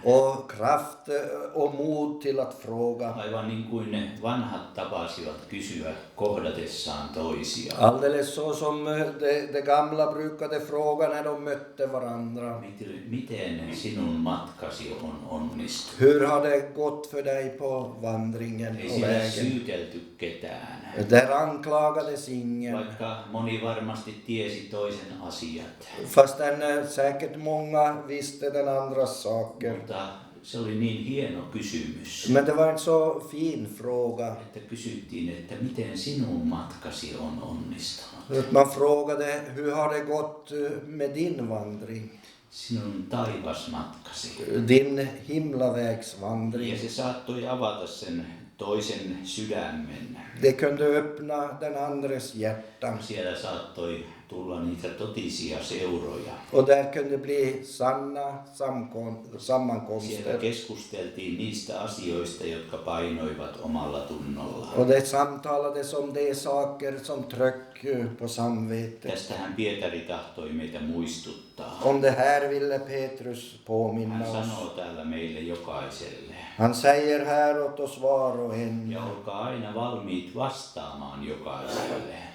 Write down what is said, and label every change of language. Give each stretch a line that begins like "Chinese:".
Swedish: Och kraft och mod till att fråga.
Finnish: Aivan niin kuin ne vanhat tapasivat kysyä kohdatessaan toisiaan.
Swedish: Alldeles så som de gamla brukade fråga när de mötte varandra.
Finnish: Miten sinun matkasi on onnistunut?
Swedish: Hur har det gått för dig på vandringen
Finnish: Ei
Swedish: och
Finnish: siellä
Swedish: vägen?
Finnish: syytelty ketään.
Swedish: Där anklagades ingen.
Finnish: Vaikka moni varmasti tiesi toisen asiat.
Swedish: Fastän säkert många visste den andras saker.
Finnish: Mutta se oli niin hieno kysymys,
Swedish: Men det var en så fin fråga.
Finnish: että kysyttiin, että miten sinun matkasi on onnistunut.
Swedish: Att man frågade hur har det gått med din vandring?
Finnish: Sinun taivasmatkasi.
Swedish: Din himlavägsvandring.
Finnish: Ja se saattoi avata sen toisen sydämen.
Swedish: Det kunde öppna den andres hjärta.
Finnish: Siellä saattoi tulla niitä totisia seuroja.
Swedish: Och där kunde bli sanna
Finnish: Siellä
Swedish: sammankomster.
Finnish: keskusteltiin niistä asioista, jotka painoivat omalla tunnolla.
Swedish: Och det samtalades om de saker som tryck på samvetet.
Finnish: Tästähän Pietari tahtoi meitä muistuttaa.
Swedish: Om det här ville Petrus
Finnish: Hän
Swedish: påminna oss.
Finnish: sanoo täällä meille jokaiselle.
Swedish: Han säger här åt oss var och en.
Finnish: Ja olkaa aina valmiit vastaamaan jokaiselle.